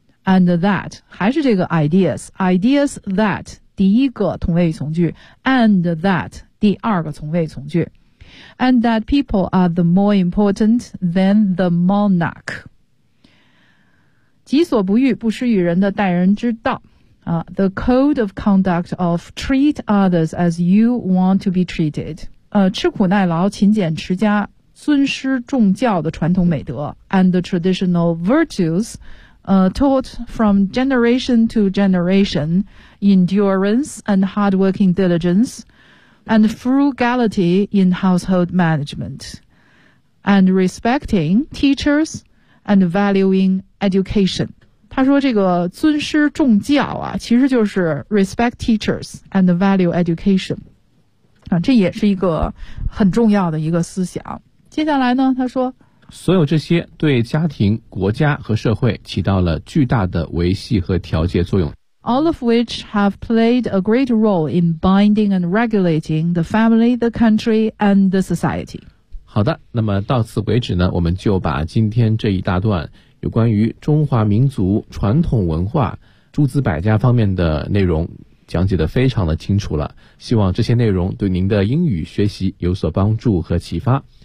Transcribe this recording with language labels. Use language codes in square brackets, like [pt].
[en] And that [zh] 还是这个 [en] ideas that [zh] 第一个同位语从句 [en] ，and that [zh] 第二个同位语从句 [en] ，and that people are the more important than the monarch。 [zh] 己所不欲，不施于人的待人之道啊。 [en] The code of conduct of treat others as you want to be treated。 [zh] 吃苦耐劳、勤俭持家、尊师重教的传统美德 ， [en] and the traditional virtues。 Taught from generation to generation, endurance and hardworking diligence, and frugality in household management, and respecting teachers and valuing education. [zh] 他说这个尊师重教啊，其实就是 [en] respect teachers and value education. [zh] 啊，这也是一个很重要的一个思想。接下来呢，他说所有这些对家庭、国家和社会起到了巨大的维系和调节作用。 [en] All of which have played a great role in binding and regulating the family, the country, and the society. [zh] 好的，那么到此为止呢，我们就把今天这一大段有关于中华民族传统文化、诸子百家方面的内容讲解得非常的清楚了。希望这些内容对您的英语学习有所帮助和启发。